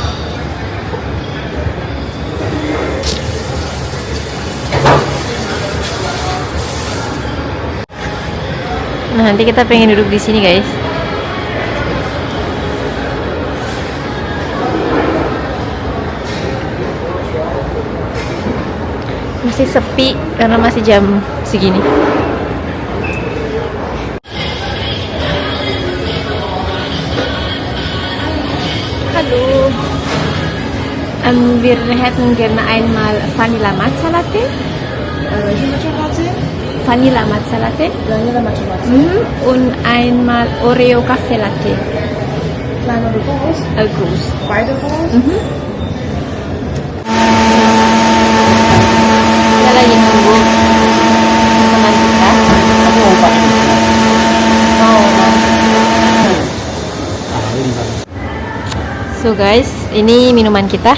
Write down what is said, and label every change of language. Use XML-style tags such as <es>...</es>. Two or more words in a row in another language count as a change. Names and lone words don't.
<id>Nah, nanti kita pengen duduk di sini, guys. Masih sepi karena masih jam segini.</id> <de>Hallo. Wir hätten gerne einmal Vanilla Matcha Latte. Vanilla Matcha Latte. Und einmal Oreo Kaffee Latte. Klein oder groß? Groß. Beide groß?</de> <id>Kita lagi nunggu pesanan kita.</id> <en>So guys,</en> <id>ini minuman kita.</id>